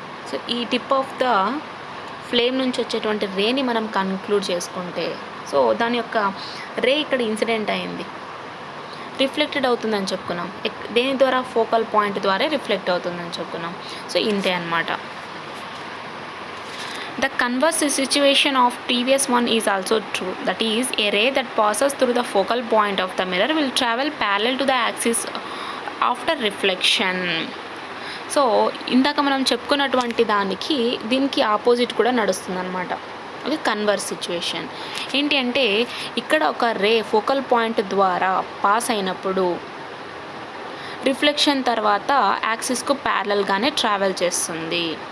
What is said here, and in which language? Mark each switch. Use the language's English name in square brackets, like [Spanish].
[Telugu] So ఈ tip of the flame నుంచి వచ్చేటువంటి రేని మనం కన్క్లూడ్ చేసుకుంటే, సో దాని యొక్క రే ఇక్కడ ఇన్సిడెంట్ అయింది, రిఫ్లెక్టెడ్ అవుతుందని చెప్పుకున్నాం. దేని ద్వారా? ఫోకల్ పాయింట్ ద్వారా రిఫ్లెక్ట్ అవుతుందని చెప్పుకున్నాం. సో ఇంతే అన్నమాట. [English] The converse situation of previous one is also true. That is, a ray that passes through the focal point of the mirror will travel parallel to the axis after reflection. [Telugu] So ఇందాక మనం చెప్పుకున్నటువంటి దీనికి opposite కూడా నడుస్తుంది అనమాట. Okay, converse situation ఏంటి అంటే ఇక్కడ ఒక రే ఫోకల్ పాయింట్ ద్వారా పాస్ అయినప్పుడు రిఫ్లెక్షన్ తర్వాత యాక్సిస్కు ప్యారలల్గానే ట్రావెల్ చేస్తుంది.